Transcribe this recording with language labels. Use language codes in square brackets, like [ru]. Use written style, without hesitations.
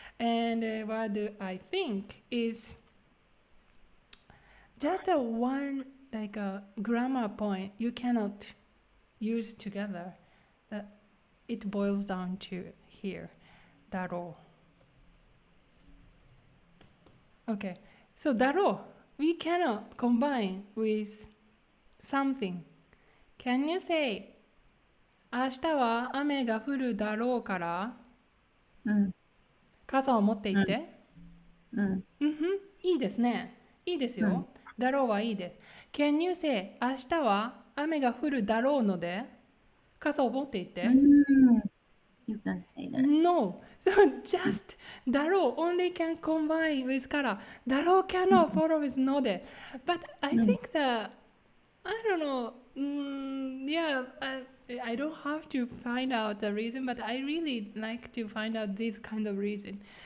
[en] And what I think is just a one like a grammar point you cannot use together. That it boils down to here. That all. Okay, so だろう we cannot combine with something. Can you say [ja] 明日は雨が降るだろうから傘を持って行って。いいですね。いいですよ。だろうはいいです。 [en] Can you say [ja] 明日は雨が降るだろうので傘を持って行って。 [en] You can say that. No. So just だろう only can combine with からだろう cannot follow with ので。 But I think that I don't know. Yeah, I don't have to find out the reason, but I really like to find out this kind of reason.